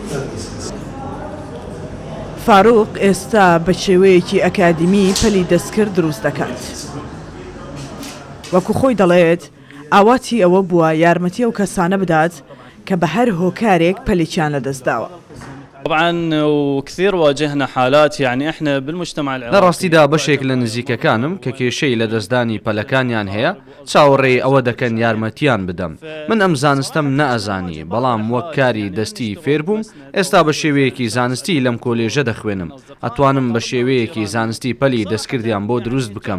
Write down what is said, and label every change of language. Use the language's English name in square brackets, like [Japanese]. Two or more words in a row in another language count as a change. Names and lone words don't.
[Central Kurdish] فاروق ئێستا بە شێوەیەکی ئەکادمی پەلی دەستکرد دروست دەکات. وەکو خۆی دەڵێت ئاواتی ئەوە بووە یارمەتی ئەو کەسانە بدات کە بە هەر هۆکارێک پەلێکیان لەدەستداوە. [Arabic] طبعا وكثير واجهنا حالات يعني احنا بالمجتمع العراقي [Central Kurdish] لەڕاستیدا بەشێک لە نزیکەکانم کە کێشەی لە دەستدانی پەلەکانیان هەیە چاوەڕێی ئەوە دەکەن یارمەتیان بدەم. من ئەم زانستەم نەئەزانی بەڵام وەک کاری دەستی فێر بووم ئێستا بە شێوەیەکی زانستی لەم کۆلێژە دەخوێنم. ئەتوانم بە شێوەیەکی زانستی پەلی دەستکردیان بۆ دروست بکەم.